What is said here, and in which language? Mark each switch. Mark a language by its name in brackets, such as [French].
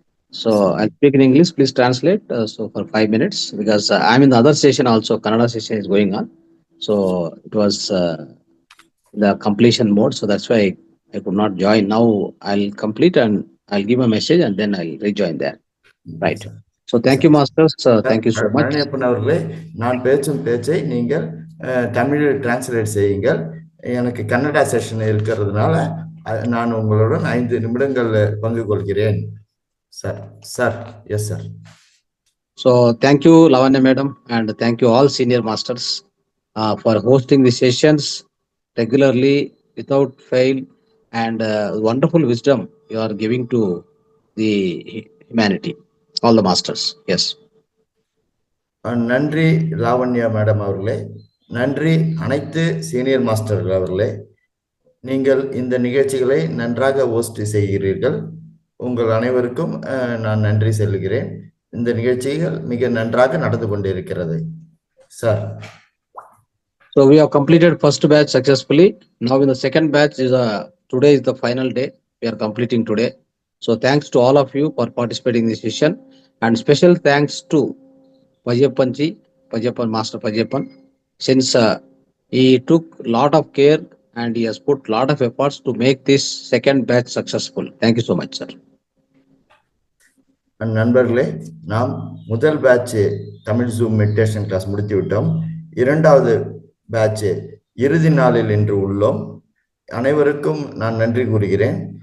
[English] So I'll speak in English. Please translate. So for 5 minutes because I'm in the other session also. Kannada session is going on. So it was the completion mode. So that's why I could not join. Now I'll complete and I'll give a message and then I'll rejoin there. Right. So thank you, masters. Thank you so much. [Tamil] Palaniappan அவர்களே, நான் பேச்சும் பேச்சை நீங்கள் தமிழில் translate செய்யுங்கள். எனக்கு Kannada session இருக்கிறதுனால நான் உங்களுடன் 5 நிமிடங்கள் பங்கு கொள்கிறேன். [English] Sir, yes sir. So thank you, Lavanya madam, and thank you all senior masters for hosting the sessions regularly without fail, and wonderful wisdom you are giving to the humanity, all the masters. Yes. [Tamil] நன்றி Lavanya madam அவர்களே, நன்றி அனைத்து senior மாஸ்டர்கள் அவர்களே. நீங்கள் இந்த நிகழ்ச்சிகளை நன்றாக host செய்கிறீர்கள். உங்கள் அனைவருக்கும் நான் நன்றி சொல்லுகிறேன். இந்த நிகழ்ச்சிகள் மிக நன்றாக நடந்து கொண்டிருக்கிறது sir. [English] So we have completed first batch successfully. Now in the second batch today is the final day. We are completing today. So thanks to all of you for participating in this session, and special thanks to Pajappan, Master Pajappan, since he took lot of care and he has put lot of efforts to make this second batch successful. Thank you so much, sir. [Tamil] நண்பர்களே, நாம் முதல் batch Tamil zoom meditation class முடித்து விட்டோம். இரண்டாவது batch இறுதி நாளில் இன்று உள்ளோம். அனைவருக்கும் நான் நன்றி கூறுகிறேன்.